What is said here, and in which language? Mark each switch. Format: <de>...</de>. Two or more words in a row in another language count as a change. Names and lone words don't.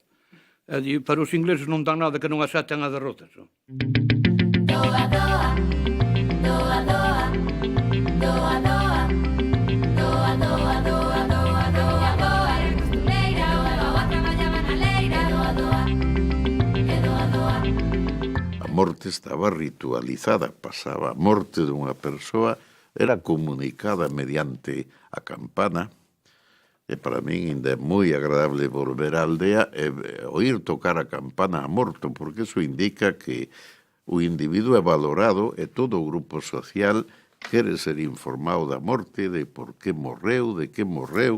<gl>Para os ingleses non dan nada que non acepten a derrotas. Doa, doa, doa, doa, doa, doa, doa, doa, doa, doa, doa, doa, era costureira, o outra bañaba na leira, doa, doa, e doa, doa. A morte estaba ritualizada, pasaba a morte dunha persoa, era comunicada mediante a campana, e para min ainda é moi agradable volver á aldea e oír tocar a campana a morto, porque eso indica que o individuo é valorado e todo o grupo social quere ser informado da morte, de por que morreu, de que morreu.</gl>